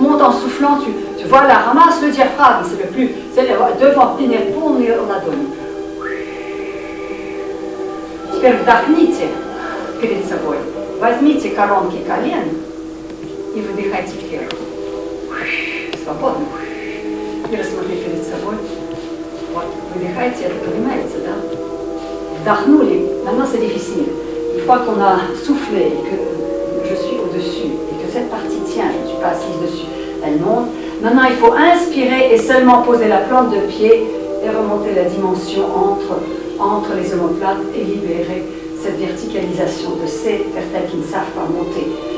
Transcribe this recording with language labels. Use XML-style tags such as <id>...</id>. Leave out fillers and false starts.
<fr>Monte en soufflant, tu voilà, ramasse le diaphragme, c'est le plus, c'est devant, tenir</fr> <ru>полную ладонь. Теперь вдохните перед собой. Возьмите коронки колен и выдыхайте вверх. Свободно. И рассмотрите перед собой. Вот, выдыхайте, это понимаете, да? Вдохнули,</ru> <fr>maintenant c'est difficile. Une fois qu'on a soufflé et que je suis au-dessus et que cette partie tient, je ne suis pas assise dessus, elle monte. Maintenant, il faut inspirer et seulement poser la plante de pied et remonter la dimension entre les omoplates et libérer cette verticalisation de ces vertèbres qui ne savent pas monter.</fr>